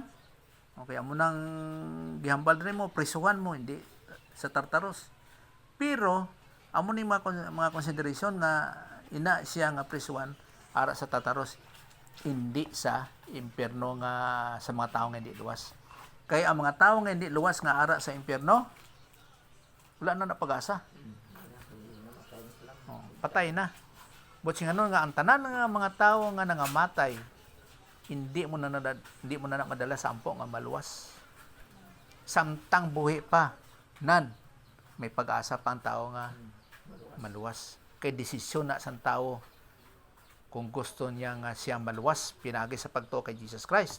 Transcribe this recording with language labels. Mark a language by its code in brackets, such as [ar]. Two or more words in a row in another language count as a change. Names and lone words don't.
[hil] Okay, amo nang gihambal rin mo, prisuhan mo, hindi sa Tartaros. Pero, amo ni mga consideration nga ina siya nga prisuhan ara sa Tartaros, hindi sa impyerno nga sa mga tao nga hindi luwas. Kaya ang mga tao nga hindi luwas nga ara sa impyerno, wala na napag-asa. Oh, patay na. But sing ano nga ang tanan nga mga tao nga nangamatay, hindi mo na madala sa ampo nga maluwas. Samtang buhi pa, may pag-asa pa ang tao nga maluwas. Kay desisyon na sa tao kung gusto niya nga siyang maluwas, pinagi sa pagtuo kay Jesus Christ.